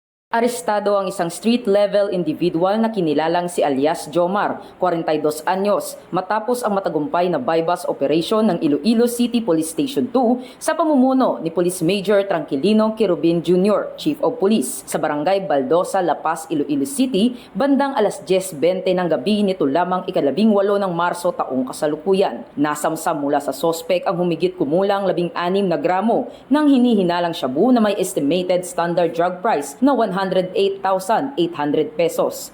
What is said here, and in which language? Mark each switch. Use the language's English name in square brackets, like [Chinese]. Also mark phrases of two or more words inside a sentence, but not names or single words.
[Filipino] Arestado ang isang [English] street-level individual [Filipino] na kinilalang si alias Jomar, 42 anyos, matapos ang matagumpay na [English] bypass operation [Filipino] ng Iloilo City Police Station 2 sa pamumuno ni Police Major Tranquilino Quirubin Jr., [English] Chief of Police, [Filipino] sa Barangay Baldosa, La Paz, Iloilo City, bandang alas 10:20 ng gabi nito lamang ika-18 ng Marso taong kasalukuyan. Nasamsam mula sa sospek ang humigit kumulang 16 na gramo ng hinihinalang shabu na may [English] estimated standard drug price [Filipino] na 108,800 pesos.